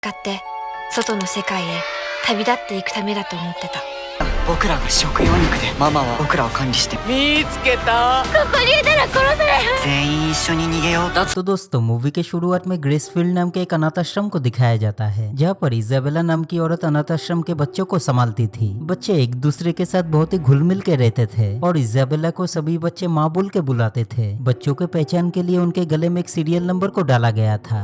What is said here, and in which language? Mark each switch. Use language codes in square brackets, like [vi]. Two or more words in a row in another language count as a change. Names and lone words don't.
[ja] 使って外の世界へ旅立っていくためだと思ってた。僕らが食用肉でママは僕らを管理して。見つけた。ここにいたら殺される。全員一緒に逃げよう。 [hi] तो दोस्तों मूवी के शुरुआत में ग्रेसफील्ड नाम के एक अनाथ आश्रम को दिखाया जाता है, जहाँ पर इजाबेला नाम की औरत अनाथ आश्रम के बच्चों को संभालती थी। बच्चे एक दूसरे के साथ बहुत ही घुल मिल के रहते थे और इजाबेला को सभी बच्चे माँ बोल के बुलाते थे। बच्चों के पहचान के लिए उनके गले में एक [en] serial number [hi] को डाला गया था।